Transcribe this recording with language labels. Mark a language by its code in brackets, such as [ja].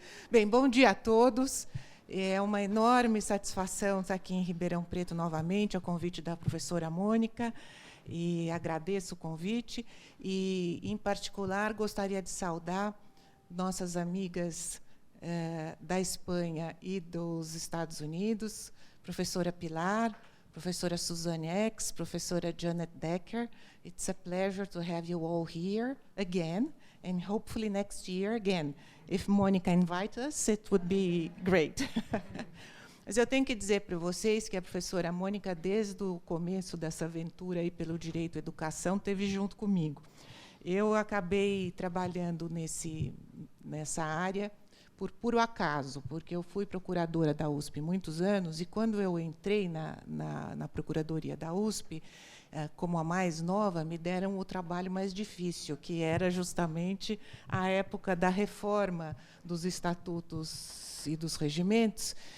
[pt] Bem, bom dia a todos. É uma enorme satisfação estar aqui em Ribeirão Preto novamente, a convite da professora Mônica, e agradeço o convite. E, em particular, gostaria de saudar nossas amigas da Espanha e dos Estados Unidos, professora Pilar, professora Suzanne X, professora Janet Decker. [en] It's a pleasure to have you all here again, and hopefully next year again. If Monica invites us, it would be great. [pt] Mas eu tenho que dizer para vocês que a professora Mônica, desde o começo dessa aventura aí pelo direito à educação, esteve junto comigo. Eu acabei trabalhando nessa área por puro acaso, porque eu fui procuradora da USP muitos anos, e quando eu entrei na procuradoria da USP, como a mais nova, me deram o trabalho mais difícil, que era justamente a época da reforma dos estatutos e dos regimentos.